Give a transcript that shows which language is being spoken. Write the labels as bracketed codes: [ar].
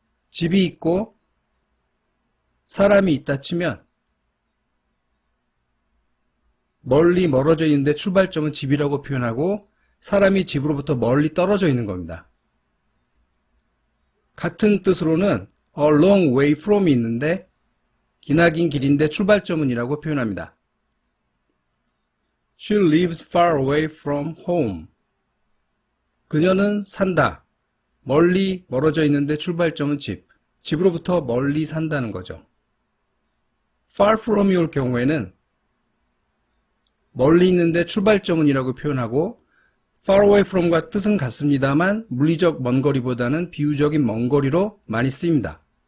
[ko] 집이 있고 사람이 있다 치면 멀리 멀어져 있는데 출발점은 집이라고 표현하고 사람이 집으로부터 멀리 떨어져 있는 겁니다. 같은 뜻으로는 a long way from이 있는데 기나긴 길인데 출발점은 이라고 표현합니다. [en] She lives far away from home. [ko] 그녀는 산다. 멀리 멀어져 있는데 출발점은 집. 집으로부터 멀리 산다는 거죠. far from이 올 경우에는 멀리 있는데 출발점은 이라고 표현하고 far away from과 뜻은 같습니다만 물리적 먼 거리보다는 비유적인 먼 거리로 많이 쓰입니다.